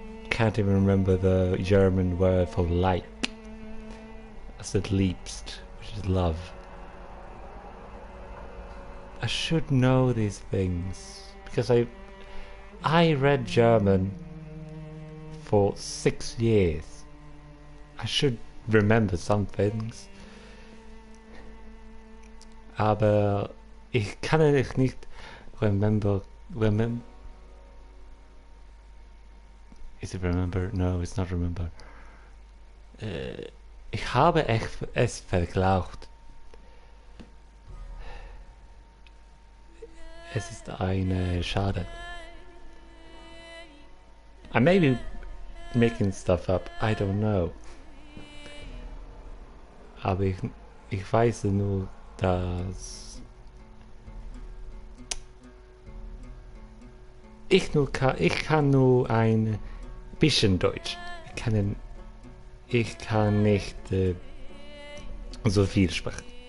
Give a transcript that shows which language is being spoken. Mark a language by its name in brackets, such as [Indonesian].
[English] Can't even remember the German word for like. I said liebst, which is love. I should know these things because I read German for 6 years. I should remember some things. [German] Aber ich kann es nicht remember. [English] Is it remember? No, it's not remember. [German] Ich habe es verglaubt. Es ist eine Schade. [English] I may be making stuff up, I don't know. [German] Aber ich weiß nur, dass ich kann nur ein bisschen Deutsch. Ich kann nicht so viel sprechen.